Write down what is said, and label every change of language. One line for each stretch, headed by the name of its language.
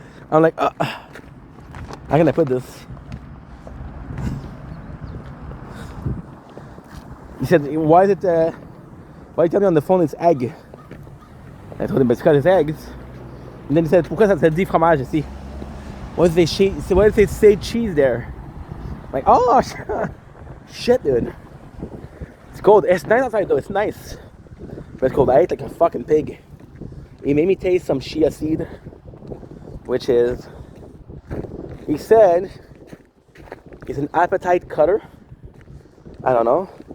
English: I'm like, oh. How can I put this? He said, why is it, why you tell me on the phone it's egg? I told him, but it's because it's eggs. And then he said,
French: pourquoi ça dit fromage ici?
English: Why does they say cheese there? I'm like, oh, shit, dude. It's cold. It's nice outside though, it's nice. But it's cold. I ate like a fucking pig. He made me taste some chia seed, which is, he said, it's an appetite cutter. I don't know.